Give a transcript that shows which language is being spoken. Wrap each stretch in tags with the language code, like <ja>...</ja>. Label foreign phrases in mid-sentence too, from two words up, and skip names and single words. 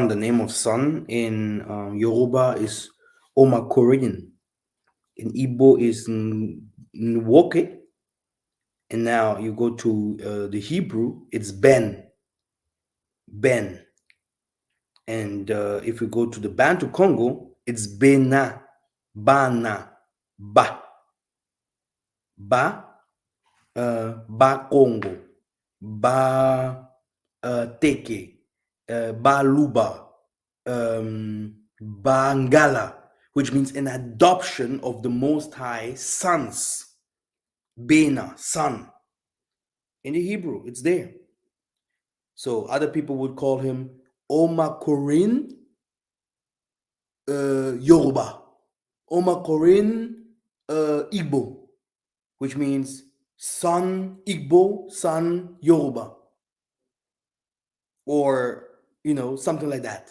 <en>The name of sun in Yoruba is Omakorin. In Igbo is Nwoke. And now you go to the Hebrew, it's Ben. Ben. And if we go to the Bantu Congo, it's Bena. Bana. Ba. Ba. Ba Congo. Ba Teke. Ba Luba. Bangala, which means an adoption of the Most High sons. Bena, son. In the Hebrew, it's there. So other people would call him Omakorin Yoruba, Omakorin Igbo, which means son Igbo, son Yoruba, or something like that.</en>